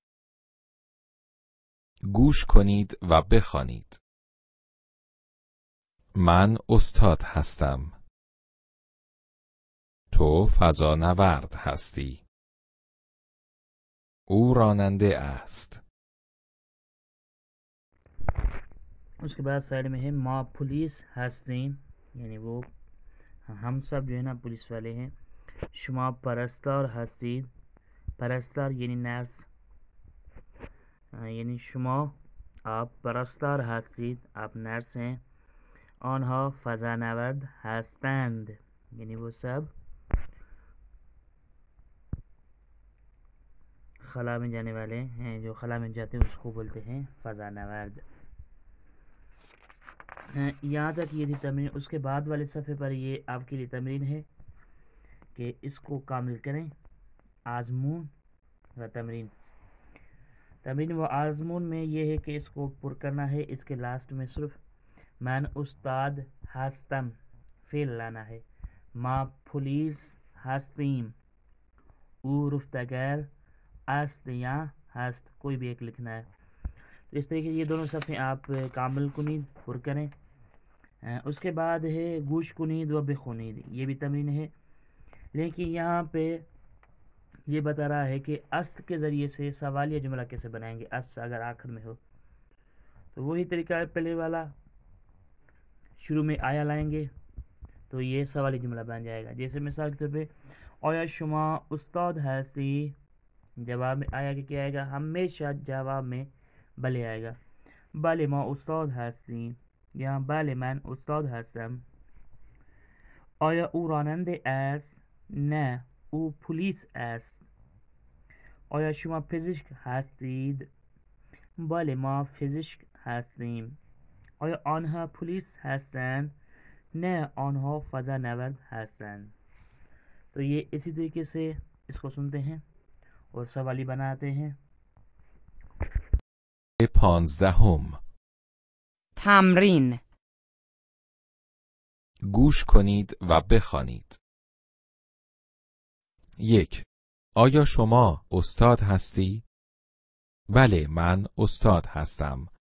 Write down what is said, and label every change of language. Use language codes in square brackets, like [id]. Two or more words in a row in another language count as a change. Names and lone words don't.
[fa] گوش کنید و بخوانید. من استاد هستم. تو فضانورد هستی. او راننده است. [ur] اس کے بعد سائڈ میں ہے [fa] ما پولیس ہستیم، [ur] یعنی وہ ہم سب جو ہے نا پولیس والے ہیں. [fa] شما پرستار هستید. پرستار یعنی نرس، یعنی شما آپ پرستار هستید، [ur] آپ نرس ہیں. [fa] آنها فضانورد هستند، [ur] یعنی وہ سب خلا میں جانے والے ہیں، جو خلا میں جاتے ہیں اس کو بولتے ہیں فضانورد. یہاں تک یہ تھی تمرین. اس کے بعد والے صفحے پر یہ آپ کے لیے تمرین ہے کہ اس کو کامل کریں. [fa] آزمون و تمرین. تمرین و آزمون [ur] میں یہ ہے کہ اس کو پر کرنا ہے. اس کے لاسٹ میں صرف [fa] من استاد هستم [ur] فعل لانا ہے. [fa] ما پولیس هستیم. او رفتگر است یا هست، [ur] کوئی بھی ایک لکھنا ہے. تو اس طریقے سے یہ دونوں صفحے آپ [fa] کامل کنید [ur] پر کریں. اس کے بعد ہے [fa] گوش کنید و بخونید. [ur] یہ بھی تمرین ہے، لیکن یہاں پہ یہ بتا رہا ہے کہ است کے ذریعے سے سوالیہ جملہ کیسے بنائیں گے. است اگر آخر میں ہو تو وہی طریقہ ہے پہلے والا. شروع میں آیا لائیں گے تو یہ سوالی جملہ بن جائے گا. جیسے مثال کے طور پہ [fa] آیا شما استاد ہستی، [ur] جواب میں آیا کہ کیا آئے گا؟ ہمیشہ جواب میں بلے آئے گا. [fa] بله ما استاد هستیم، یا بله من استاد هستم. آیا او راننده است؟ نه، او پلیس است. آیا شما پزشک هستید؟ بله ما پزشک هستیم. آیا آنها پلیس هستند؟ نه، آنها فضانورد هستند. [ur] تو یہ اسی طریقے سے اس کو سنتے ہیں اور سوالی بناتے ہیں. 15. [fa] تمرین. گوش کنید و بخوانید. 1. آیا شما استاد هستی؟ بله، من استاد هستم.